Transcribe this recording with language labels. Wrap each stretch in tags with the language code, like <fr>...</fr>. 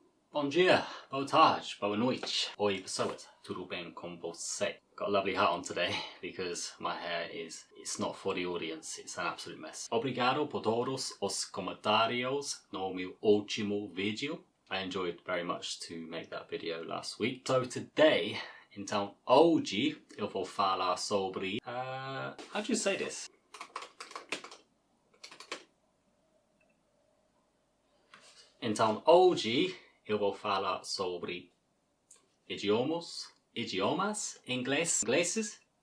<pt>Bom dia, boa tarde, boa noite, oi pessoas, tudo bem com você?</pt> <en>Got a lovely hat on today because my hair it's not for the audience, it's an absolute mess.</en> <pt>Obrigado por todos os comentários no meu último vídeo.</pt> <en>I enjoyed very much to make that video last week. So today,</en> <pt>então hoje eu vou falar sobre</pt> <en>how do you say this?</en> <pt>Então hoje eu vou falar sobre idiomas ingleses.</pt>